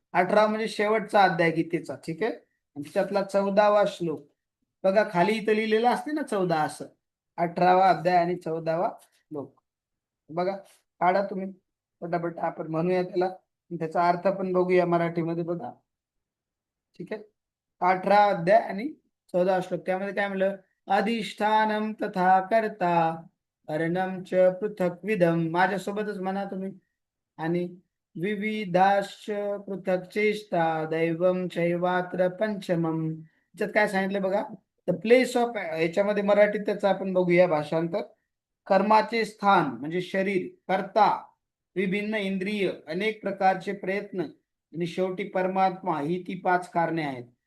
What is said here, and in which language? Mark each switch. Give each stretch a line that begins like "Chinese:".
Marathi: 18 म्हणजे शेवटचा अध्याय गीतेचा. ठीक आहे. आणि त्यातला 14वा श्लोक बघा, खाली इथं लिहिलेलं असते ना 14 असं. 18वा अध्याय आणि 14वा श्लोक बघा, काढा तुम्ही पटापट. आपण म्हणूया त्याला, त्याचा अर्थ पण बघूया मराठीमध्ये बघा. ठीक आहे. 18 अध्याय आणि 14 श्लोक. त्यामध्ये काय म्हणलं?
Sanskrit: अधिष्ठानम तथा कर्ता अर्णम च पृथक विदम.
Marathi: माझ्यासोबतच म्हणा तुम्ही. आणि
Sanskrit: विविधाश्च पृथक चेष्टा दैवम चैवात्र पंचमम.
Marathi: त्याच्यात काय सांगितलं बघा?
English: the place of,
Marathi: याच्यामध्ये मराठीत त्याचं आपण बघूया भाषांतर. कर्माचे स्थान म्हणजे शरीर, कर्ता, विभिन्न इंद्रिय, अनेक प्रकारचे प्रयत्न आणि शेवटी परमात्मा, ही ती 5 कारणे आहेत.